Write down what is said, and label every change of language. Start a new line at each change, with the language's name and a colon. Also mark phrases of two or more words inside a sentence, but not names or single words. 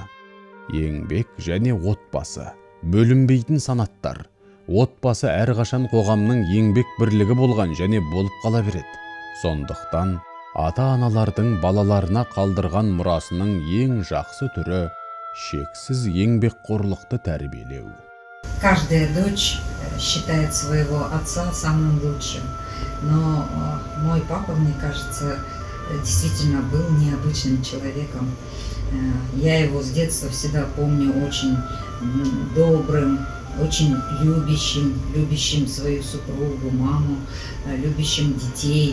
Kazakh: Еңбек және отбасы бөлінбейтін санаттар. Отбасы әрқашан қоғамның еңбек бірлігі болған және болып қала береді. Сондықтан ата-аналардың балаларына қалдырған мұрасының ең жақсы түрі шексіз еңбекқорлықты тәрбиелеу.
Russian: Каждая дочь считает своего отца самым лучшим, но мой папа, мне кажется, действительно был необычным человеком. Я его с детства всегда помню очень добрым, очень любящим свою супругу, маму, любящим детей.